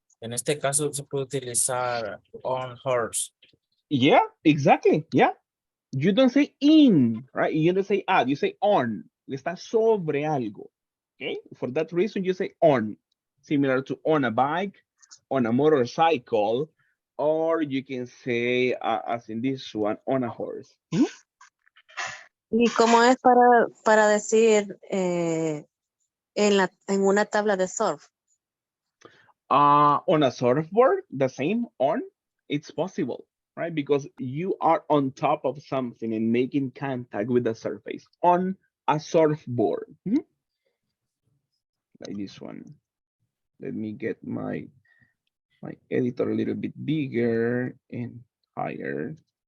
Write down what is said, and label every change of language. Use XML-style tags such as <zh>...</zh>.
<es>en este caso se puede utilizar on horse.</es> <en>Yeah, exactly. Yeah. You don't say in, right? You don't say at, you say on.</en> <es>Está sobre algo.</es> <en>Okay. For that reason, you say on. Similar to on a bike, on a motorcycle, or you can say, as in this one, on a horse.</en> <es>¿Y cómo es para decir en una tabla de surf?</es> <en>On a surfboard, the same on, it's possible, right? Because you are on top of something and making contact with the surface on a surfboard. Like this one. Let me get my editor a little bit bigger and higher.</en>